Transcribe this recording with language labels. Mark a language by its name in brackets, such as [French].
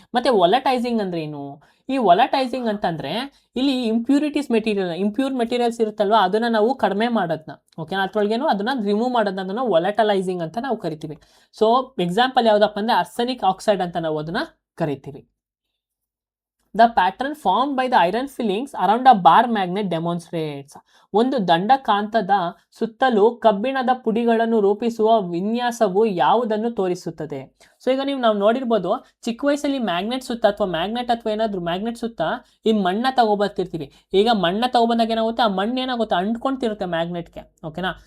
[Kannada] ಮತ್ತೆ ವೊಲಟೈಸಿಂಗ್ ಅಂದ್ರೆ ಏನು, ಈ ವೊಲಟೈಸಿಂಗ್ ಅಂತಂದ್ರೆ ಇಲ್ಲಿ ಇಂಪ್ಯೂರ್ ಮೆಟೀರಿಯಲ್ಸ್ ಇರುತ್ತಲ್ವಾ, ಅದನ್ನ ನಾವು ಕಡಿಮೆ ಮಾಡೋದನ್ನ, ಓಕೆನಾ, ಅದ್ರೊಳಗೇನು ಅದನ್ನ ರಿಮೂವ್ ಮಾಡೋದನ್ನ ವೊಲಟಲೈಸಿಂಗ್ ಅಂತ ನಾವು ಕರಿತೀವಿ. ಸೊ ಎಕ್ಸಾಂಪಲ್ ಯಾವ್ದಪ್ಪ ಅಂದ್ರೆ ಅರ್ಸೆನಿಕ್ ಆಕ್ಸೈಡ್ ಅಂತ ನಾವು ಅದನ್ನ ಕರಿತೀವಿ. [English] The pattern formed by the iron fillings around a bar magnet demonstrates. [Kannada] ಒಂದು ದಂಡಕಾಂತದ ಸುತ್ತಲೂ ಕಬ್ಬಿಣದ ಪುಡಿಗಳನ್ನು ರೂಪಿಸುವ ವಿನ್ಯಾಸವು ಯಾವುದನ್ನು ತೋರಿಸುತ್ತದೆ. ಸೊ ಈಗ ನಾವು ನೋಡಿರ್ಬೋದು, ಚಿಕ್ಕ ವಯಸ್ಸಲ್ಲಿ ಮ್ಯಾಗ್ನೆಟ್ ಸುತ್ತ ಅಥವಾ ಏನಾದ್ರು ಮ್ಯಾಗ್ನೆಟ್ ಸುತ್ತ ಈ ಮಣ್ಣ ತಗೊಬರ್ತಿರ್ತೀವಿ. ಈಗ ಮಣ್ಣ ತಗೊಬಂದಾಗ ಏನಾಗುತ್ತೆ, ಆ ಮಣ್ಣು ಏನಾಗುತ್ತೆ, ಅಂಟ್ಕೊಂತಿರುತ್ತೆ ಮ್ಯಾಗ್ನೆಟ್ಗೆ. ಓಕೆನಾ.